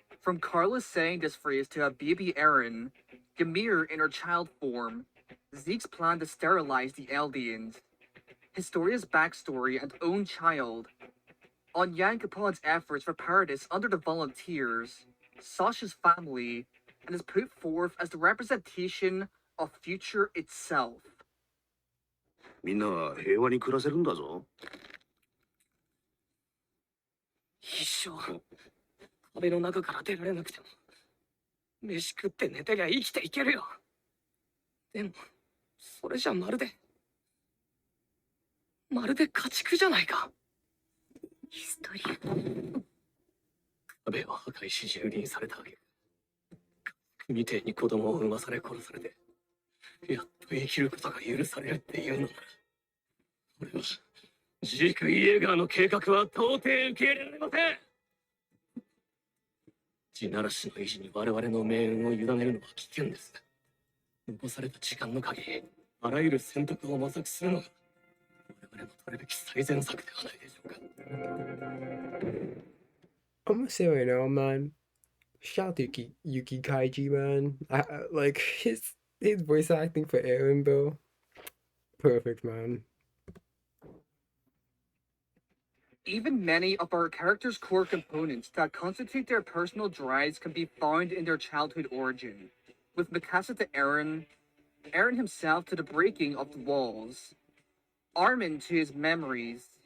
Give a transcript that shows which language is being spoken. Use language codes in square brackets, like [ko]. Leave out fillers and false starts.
[en] From Carlos saying this phrase to a baby Eren, Ymir in her child form, Zeke's plan to sterilize the Eldians, Historia's backstory and own child, on Jan Kapon's efforts for Paradis under the Volunteers, Sasha's family, and is put forth as the representation of future itself. [ja] みんなは平和に暮らせるんだぞ。一生壁の中から出られなくても飯食って寝てりゃ生きていけるよ。でもそれじゃまるで家畜じゃないか。ヒストリア。壁を破壊し蹂躙されたわけ。みてえに子供を産まされ殺されてやっと生きることが許されるっていうのなら、俺はジーク・イエーガーの計画は到底受け入れられません。地ならしの維持に我々の命運を委ねるのは危険です。残された時間の限りあらゆる選択を模索するのが我々の取るべき最善策ではないでしょうか。 [en] I'm gonna say right now, man. Shout out to Yuki Kaiji, man. Like his voice acting for Eren, bro. Perfect, man. Even many of our characters' core components that constitute their personal drives can be found in their childhood origin, with Mikasa to Eren, Eren himself to the breaking of the walls, Armin to his memories,